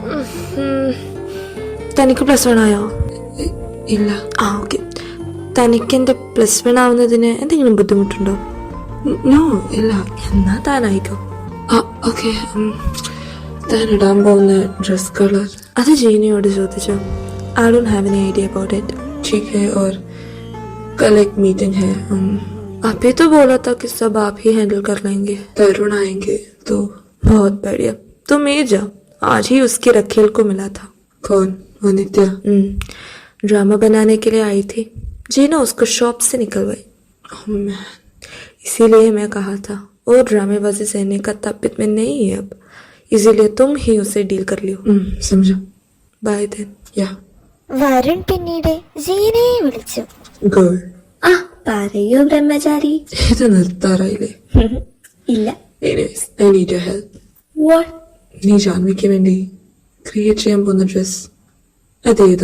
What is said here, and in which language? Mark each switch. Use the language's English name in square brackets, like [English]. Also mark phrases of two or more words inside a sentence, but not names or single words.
[Malayalam] തനിക്ക് +1 ആയോ? ഇല്ല. ഓക്കെ. തനിക്ക് എന്റെ +1 ആവുന്നതിന് എന്തെങ്കിലും ബുദ്ധിമുട്ടുണ്ടോ? നോ, ഇല്ല. എന്നാ താനായിക്കോ. ഓക്കെ. താൻ ഇടാൻ പോകുന്ന ഡ്രസ് കളർ? അത് ജീനിയോട് ചോദിച്ചോ. [English] I don't have any idea about it. [Hindi] ठीक है, और कल एक मीटिंग है. अभी तो बोला था कि सब आप ही हैंडल कर लेंगे. तरुण आएंगे तो? बहुत बढ़िया, तुम ये जाओ. आज ही उसकी रखेल को मिला था. कौन? वो नित्या? ड्रामा बनाने के लिए आई थी. जीना उसको शॉप से निकलवाई. इसीलिए मैं कहा था वो ड्रामेबाजी सहने का ताकत में नहीं है अब. इसीलिए तुम ही उसे डील कर लियो. समझा. [English] Bye then. या. [Malayalam] വരുൺ പിന്നീട് ജീനയെ വിളിച്ചു. ഗേൾ. പറയൂ ബ്രഹ്മചാരി. ഇത് നിർത്താറായില്ലേ? ഇല്ല. [English] Anyways, I need your help. [Malayalam] വാട്ട്? നീ ജാൻവിക്ക് വേണ്ടി ക്രിയേറ്റ് ചെയ്യാൻ പോകുന്ന ഡ്രസ് അതേതാ?